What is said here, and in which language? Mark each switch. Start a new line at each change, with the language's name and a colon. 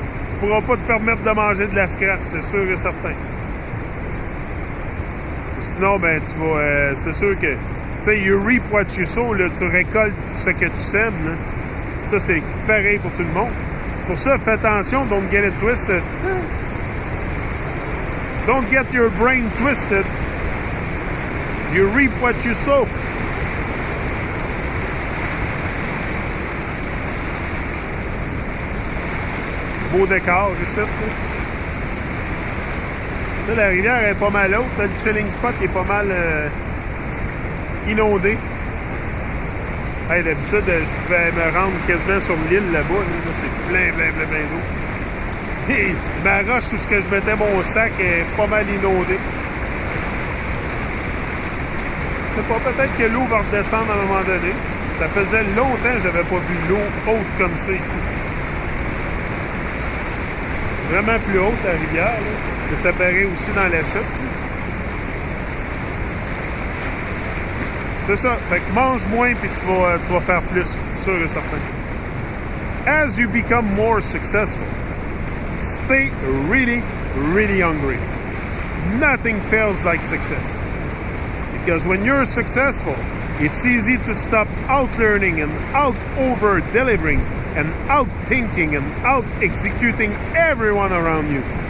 French: Tu pourras pas te permettre de manger de la scrap, c'est sûr et certain. Sinon, ben tu vas... c'est sûr que... Tu sais,
English: you reap what you sow,
French: là, tu récoltes ce que tu sèmes, là. Ça, c'est pareil pour tout le monde. C'est pour ça, fais attention,
English: don't get it twisted. Don't get your brain twisted. You reap what you sow.
French: Beau décor ici. Là, la rivière est pas mal haute. Le chilling spot est pas mal inondé. Hey, d'habitude, je pouvais me rendre quasiment sur l'île là-bas. Là, c'est plein d'eau. Et ma roche où je mettais mon sac est pas mal inondée. Je sais pas, peut-être que l'eau va redescendre à un moment donné. Ça faisait longtemps que j'avais pas vu l'eau haute comme ça ici. Vraiment plus haute, la rivière, là. Mais ça paraît aussi dans la chute. C'est ça. Fait que mange moins puis tu vas faire plus, sûr et certain.
English: As you become more successful, stay really, really hungry. Nothing feels like success. Because when you're successful, it's easy to stop out-learning and out-over-delivering and out-thinking and out-executing everyone around you.